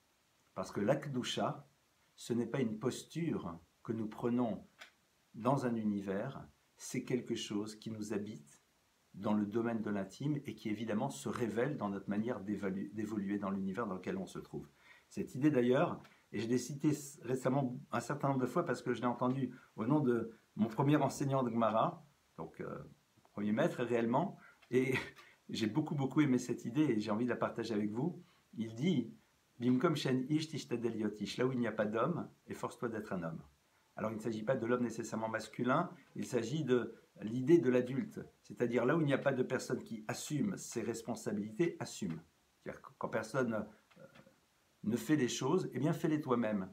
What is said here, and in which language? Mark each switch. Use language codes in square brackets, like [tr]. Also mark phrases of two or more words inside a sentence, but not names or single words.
[fr] Parce que l'akdoucha, ce n'est pas une posture que nous prenons dans un univers, c'est quelque chose qui nous habite dans le domaine de l'intime et qui évidemment se révèle dans notre manière d'évoluer dans l'univers dans lequel on se trouve. Cette idée d'ailleurs, et je l'ai citée récemment un certain nombre de fois parce que je l'ai entendue au nom de mon premier enseignant de Gemara, donc premier maître réellement, et j'ai beaucoup aimé cette idée et j'ai envie de la partager avec vous. [he] Il dit במקום שאין איש תשתדל להיות איש, [fr] là où il n'y a pas d'homme, efforce-toi d'être un homme. Alors il ne s'agit pas de l'homme nécessairement masculin, il s'agit de l'idée de l'adulte, c'est-à-dire là où il n'y a pas de personne qui assume ses responsabilités, assume. C'est-à-dire que quand personne ne fait les choses, eh bien fais-les toi-même.